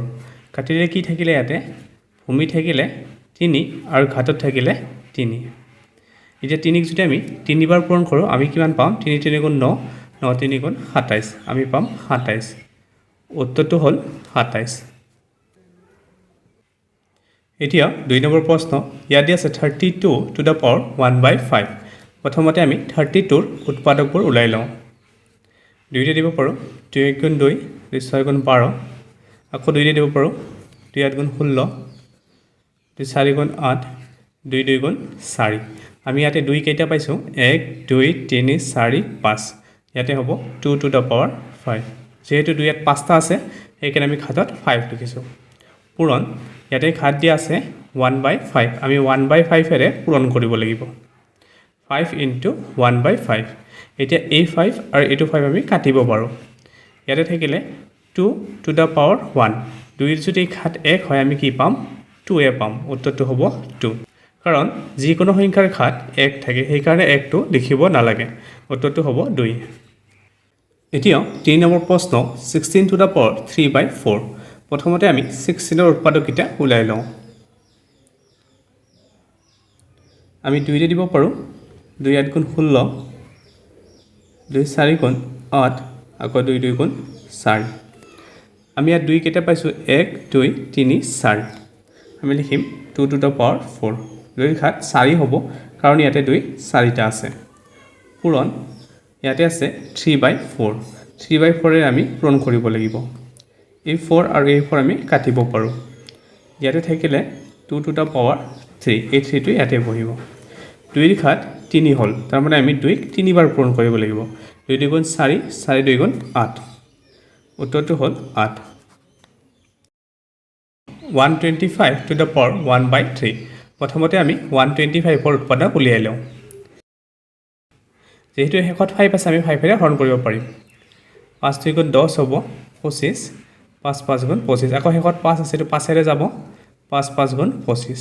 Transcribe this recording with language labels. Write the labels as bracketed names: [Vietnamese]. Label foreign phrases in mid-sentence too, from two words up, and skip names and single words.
[Assamese] কাটিলে কি থাকিলে ইয়াতে ভূমি থাকিলে 3 আৰু ঘাটত থাকিলে 3। এতিয়া 3ক যদি আমি 3 বাৰ পূৰণ কৰোঁ আমি কিমান পাম 3 3 গুণ 9 9 3 গুণ 27 আমি পাম 27। উত্তৰটো হ'ল 27। এতিয়া 2 নম্বৰ প্ৰশ্ন ইয়াত দিয়া আছে 32 [English] to the power [Assamese] 1/5। প্ৰথমতে আমি 32ৰ উৎপাদকবোৰ ওলাই লওঁ। 2ৰে দিব পাৰোঁ 2 1 গুণ 2 2 6 গুণ 12 আকৌ 2ৰে দিব পাৰোঁ 2 8 গুণ 16 2 4 গুণ 8 2 2 গুণ 4। আমি ইয়াতে 2 কেইটা পাইছোঁ 1 2 3 4 5 ইয়াতে হ'ব 2 [English] to the power [Assamese] 5। যেহেতু 2 ইয়াত 5টা আছে সেইকাৰণে আমি ঘাটত 5 লিখিছোঁ। পূৰণ ইয়াতে ঘাট দিয়া আছে 1/5 আমি 1/5ৰে পূৰণ কৰিব লাগিব। 5 into 1/5। এতিয়া এই 5 আৰু এইটো 5 আমি কাটিব পাৰোঁ। ইয়াতে থাকিলে 2 [English] to the power [Assamese] 1। 2ৰ যদি ঘাট 1 হয় আমি কি পাম 2 পাম। উত্তৰটো হ'ব 2। কাৰণ যিকোনো সংখ্যাৰ ঘাট 1 থাকে সেইকাৰণে 1টো লিখিব নালাগে। উত্তৰটো হ'ব 2। এতিয়া 3 নম্বৰ প্ৰশ্ন 16 [English] to the power [Assamese] 3/4। প্ৰথমতে আমি 16ৰ উৎপাদককেইটা ওলাই লওঁ। আমি 2ৰে দিব পাৰোঁ 2 8 গুণ 16 2 4 গুণ 8 আকৌ 2 2 গুণ 4। আমি ইয়াত 2 কেইটা পাইছোঁ 1 2 3 4 আমি লিখিম 2 [English] to the power [Assamese] 4। 2ৰ ঘাট 4 হ'ব কাৰণ ইয়াতে 2 4টা আছে। পূৰণ ইয়াতে আছে 3/4। 3/4ৰে আমি পূৰণ কৰিব লাগিব। এই 4 আৰু এই 4 আমি কাটিব পাৰোঁ। ইয়াতে থাকিলে 2 [English] to the power [Assamese] 3 এই 3টো ইয়াতে বহিব। 2ৰ ঘাট 3 হ'ল তাৰমানে আমি 2ক 3 বাৰ পূৰণ কৰিব লাগিব। 2 2 গুণ 4 4 2 গুণ 8। উত্তৰটো হ'ল 8। [English] 125 to the power 1/3। [Assamese] প্ৰথমতে আমি 125ৰ উৎপাদক উলিয়াই লওঁ। যিহেতু শেষত 5 আছে আমি 5ৰে হৰণ কৰিব পাৰিম। 5 2 গুণ 10 হ'ব 25 5 5 গুণ 25 আকৌ শেষত 5 আছে এইটো 5ৰে যাব 5 5 গুণ 25।